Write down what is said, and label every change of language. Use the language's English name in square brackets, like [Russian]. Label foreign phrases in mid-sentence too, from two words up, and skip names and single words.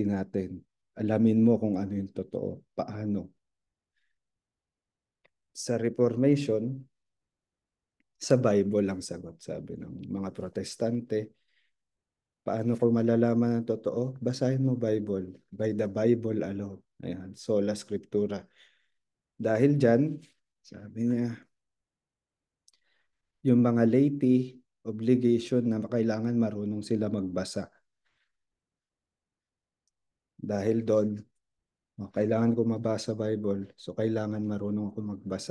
[Filipino] Alamin mo kung ano yung totoo. Paano? Sa Reformation, sa Bible ang sagot, sabi ng mga Protestante. Paano ko malalaman ang totoo? Basahin mo Bible. [English] By the Bible alone. [Filipino] Ayan, [Latin] sola scriptura. [Filipino] Dahil dyan, sabi niya, yung mga laity, obligation na kailangan marunong sila magbasa. Dahil doon, kailangan ko mabasa Bible, so kailangan marunong ako magbasa.